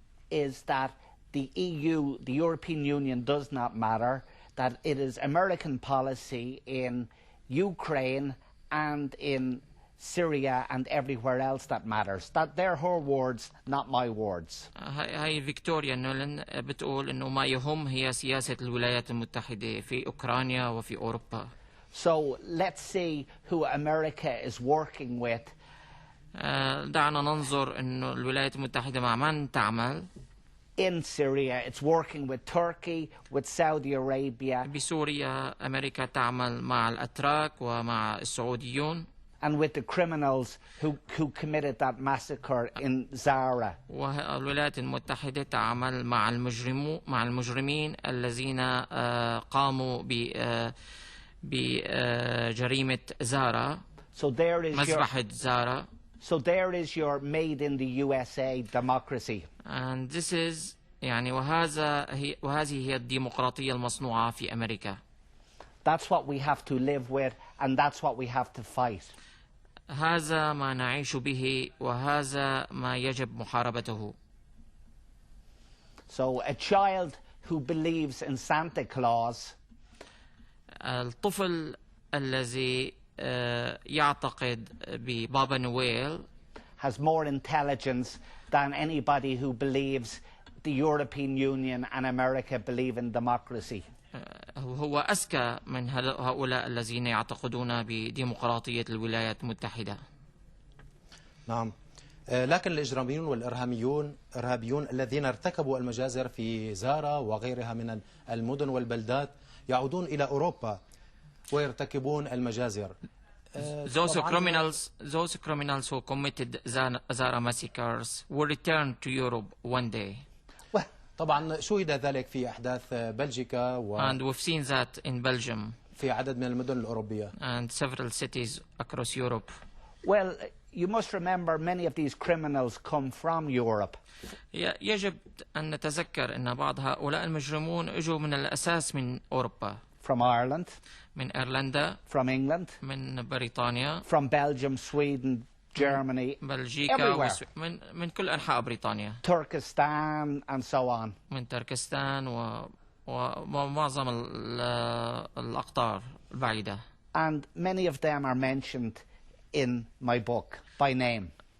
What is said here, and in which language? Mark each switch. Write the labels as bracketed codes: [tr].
[en] is that the EU, the European Union, does not matter, that it is American policy in Ukraine and in Syria and everywhere else that matters. That they're her words, not my words. [ar] هاي فيكتوريا نولان بتقول إنه ما يهم هي سياسة الولايات المتحدة في أوكرانيا وفي أوروبا. [en] So let's see who America is working with. [ar] دعنا ننظر إنه الولايات المتحدة مع من تعمل. [en] In Syria, it's working with Turkey, with Saudi Arabia. [ar] بسوريا أمريكا تعمل مع الأتراك ومع السعوديون. [en] And with the criminals who committed that massacre in Zara. [ar] والولايات المتحدة تعمل مع المجرمين الذين قاموا بجريمة زارا. [en] So there is [ar] مذبحة زارا. [en] So there is your made in the USA democracy. And this is [ar] يعني وهذه هي الديمقراطية المصنوعة في أمريكا. [en] That's what we have to live with and that's what we have to fight. [ar] هذا ما نعيش به وهذا ما يجب محاربته. [en] So a child who believes in Santa Claus, [ar] الطفل الذي يعتقد ببابا نويل, [en] has more intelligence than anybody who believes the European Union and America believe in democracy. [ar] هو أذكى من هؤلاء الذين يعتقدون بديمقراطية الولايات المتحدة. نعم، لكن الإجراميون والإرهابيون الذين ارتكبوا المجازر في زارا وغيرها من المدن والبلدات يعودون إلى أوروبا ويرتكبون المجازر. [en] Those criminals who committed Zara massacres will return to Europe one day. [ar] طبعا شوهد ذلك في أحداث بلجيكا [en] and we've seen that in Belgium [ar] في عدد من المدن الأوروبية [en] and several cities across Europe. Well, you must remember many of these criminals come from Europe. [ar] يجب أن نتذكر أن بعض هؤلاء المجرمون اجوا من الأساس من أوروبا. [en] from Ireland, [ar] من إيرلندا، [en] from England, [ar] من بريطانيا، [en] from Belgium, Sweden, Germany, [ar] بلجيكا، [en] everywhere. [ar] من كل أنحاء بريطانيا، [en] Turkestan, and so on. [ar] من تركستان ومعظم الأقطار البعيدة. [en] And many of them are mentioned in my book by name.